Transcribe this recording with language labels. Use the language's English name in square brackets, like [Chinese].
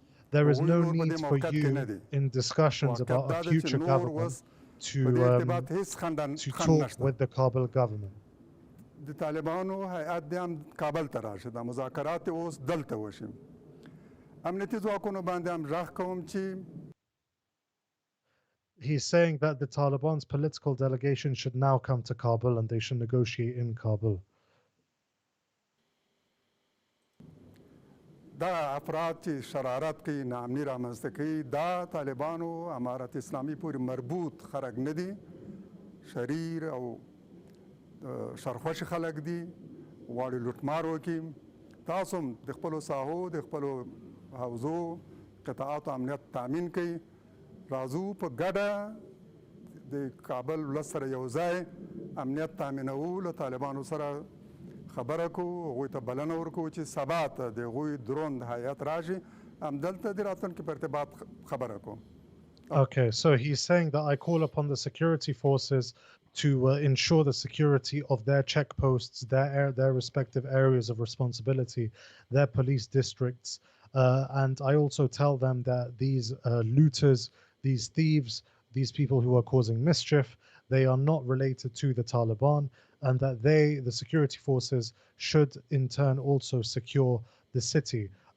[English] There is no need for you in discussions about a future government to talk with the Kabul government. [Pashto] د طالبانو هیئت دې هم کابل ته راشي دا مذاکرات اوس دلته وشي امنیتي ځواکونو باندې هم غږ کوم چې [English] He's saying that the Taliban's political delegation should now come to Kabul and they should negotiate in Kabul. [Pashto] دا افراد چې شرارت کوي ناامني رامنځته کوي دا طالبانو امارت اسلامي پورې مربوط خلک نه دي شریر او شرخوش خلک دي غواړي لوټمار وکړي تاسو هم د خپلو ساحو د خپلو حوزو قطاعاتو امنیت تامین کوي راځو په ګډه د کابل ولس سره یو ځای امنیت تامینوو له طالبانو سره خبره کوو هغوی ته بلنه ورکوو چې سبا ته د هغوی دروند هیات راشي همدلته د راتلونکي په ارتباط خبره کوو. [English] Okay, so he's saying that I call upon the security forces to ensure the security of their checkposts, their respective areas of responsibility, their police districts. And I also tell them that these looters, these thieves, these people who are causing mischief, they are not related to the Taliban, and that the security forces, should in turn also secure the city.